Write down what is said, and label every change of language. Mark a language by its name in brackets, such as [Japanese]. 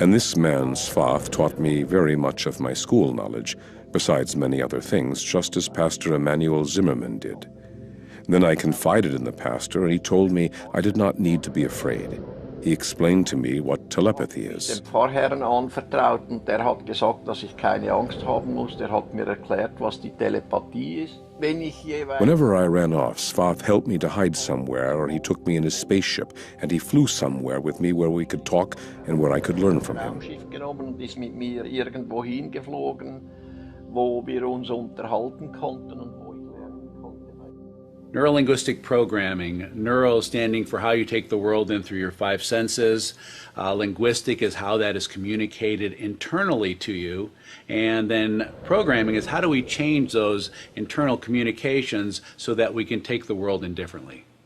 [English] And this man, Svath, taught me very much of my school knowledge, besides many other things, just as Pastor Emanuel Zimmerman did. Then I confided in the pastor, and he told me I did not need to be afraid. He explained to me what telepathy is. [German] dem Pfarrherrn anvertraut und der hat gesagt, dass ich keine Angst haben muss. Der hat mir erklärt, was die Telepathie ist. Wenn ich jeweils [English] Whenever I ran off, Svath helped me to hide somewhere, or he took me in his spaceship, and he flew somewhere with me where we could talk and where I could learn from him. [German] Raumschiff genommen und ist mit mir irgendwo hingeflogen, wo wir uns unterhalten konnten und wo ich lernen konnte. [English] Neurolinguistic programming, neuro standing for how you take the world in through your five senses. Linguistic is how that is communicated internally to you. And then programming is how do we change those internal communications so that we can take the world in differently.